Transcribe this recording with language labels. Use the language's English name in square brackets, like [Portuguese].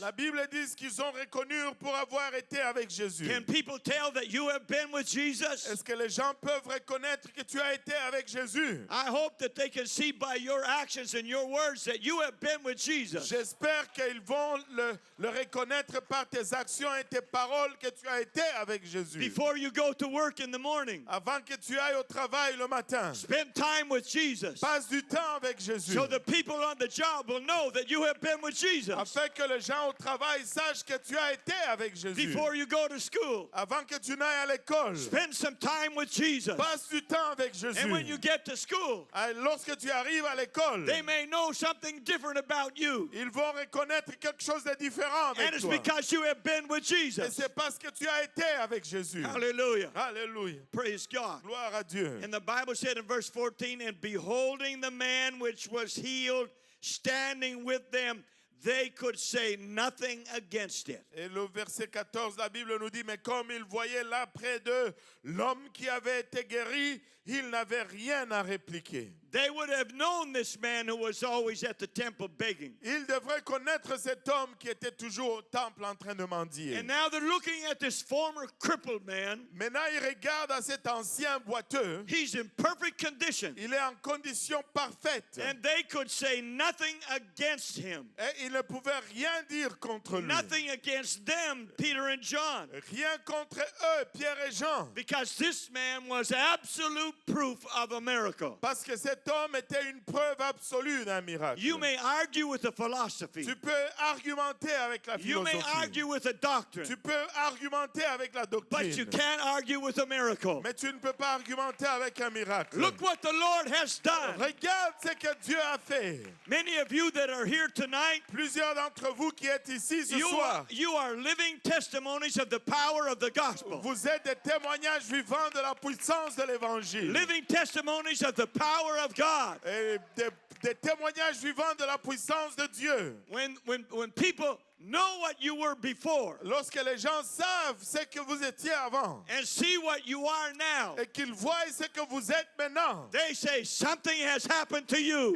[French] La Bible dit qu'ils ont reconnu pour avoir été avec Jésus. [English] Can people tell that you have been with Jesus? [French] Est-ce que les gens peuvent reconnaître que tu as été avec Jésus? [English] I hope that they can see by your actions and your words that you have been with Jesus. [French] J'espère qu'ils vont le reconnaître par tes actions et tes paroles que tu as été avec Jésus. [English] Before you go to work in the morning, [French] Avant que tu ailles au travail le matin, [English] spend time with Jesus [French] passe du temps avec Jésus. [English] so the people on the job will know that you have been with Jesus. [French] Afin que les gens au travail sachent que tu as été avec Jésus. [English] Before you go to school, [French] Avant que tu n'ailles à l'école, [English] spend some time with Jesus. [French] passe du temps avec Jésus. [English] And when you get to school, [French] Lorsque tu arrives à l'école, [English] they may know something different about you. [French] ils vont reconnaître quelque chose de différent [English] And [French] avec [English] it's [French] toi. [English] because you have been with [French] Et [English] Jesus. [French] c'est parce que tu as été avec Jésus. [English] Hallelujah. [French] Alléluia. [English] Praise God. [French] Gloire à Dieu. [English] And the Bible said in verse 14, and beholding the man which was healed standing with them, they could say nothing against it. [French] Et le verset 14, la Bible nous dit, mais comme ils voyaient là près d'eux l'homme qui avait été guéri, ils n'avaient rien à répliquer. [English] They would have known this man who was always at the temple begging. [French] Ils devraient connaître cet homme qui était toujours au temple en train de mendier. [English] And now they're looking at this former crippled man. [French] Maintenant, ils regardent à cet ancien boiteux. [English] He's in perfect condition. [French] Il est en condition parfaite. [English] And they could say nothing against him. [French] Et ils ne pouvaient rien dire contre lui. [English] Nothing against them, Peter and John. [French] Rien contre eux, Pierre et Jean. [English] Because this man was absolute proof of a miracle. [French] Parce que cet cet homme était une preuve absolue d'un miracle. [English] You may argue with a philosophy. [French] Tu peux argumenter avec la [English] You may [French] philosophie. [English] argue with a doctrine. [French] Tu peux argumenter avec la [English] But you [French] doctrine. [English] can't argue with a miracle. [French] Mais tu ne peux pas argumenter avec un miracle. [English] Look what the Lord has done. [French] Regarde ce que Dieu a fait. [English] Many of you that are here tonight, [French] Plusieurs d'entre vous qui êtes ici ce soir, [English] you are living testimonies of the power of the gospel. [French] vous êtes des témoignages vivants de la puissance de l'évangile. [English] Living testimonies of the power of God. [French] Et des témoignages vivants de la puissance de Dieu. [English] When people know what you were before [French] Lorsque les gens savent ce que vous étiez avant [English] and see what you are now, [French] et qu'ils voient ce que vous êtes maintenant, [English] they say something has happened to you.